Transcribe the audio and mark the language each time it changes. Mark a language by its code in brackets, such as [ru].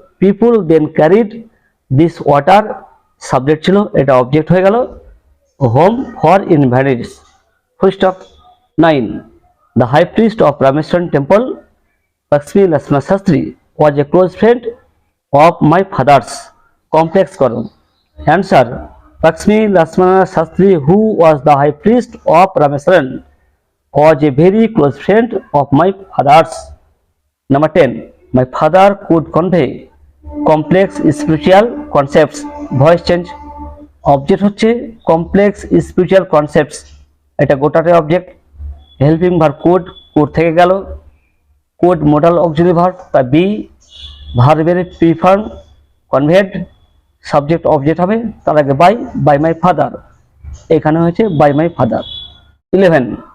[en] people then carried this water [bn] subject ছিল, এটা object হয়ে গেল, [en] Home for invalids, full stop. 9 the high priest of Rameswaram temple Lakshmi Narasimha Shastri was a close friend of my father's, [bn] complex করো, [en] Answer. Lakshmi Lakshmana Shastri, who was the high priest of Rameswaram, was a very close friend of my father's. Number 10. My father could convey complex spiritual concepts. Voice change. [bn] Object হচ্ছে [en] complex spiritual concepts, [bn] এটা গোটাতে object. Helping verb could, could থেকে গেল, could modal auxiliary verb, তা B ভার্বের pre form conveyed, subject object হবে, তার আগে [en] by my father, [bn] এখানে হয়েছে বাই মাই ফাদার। 11.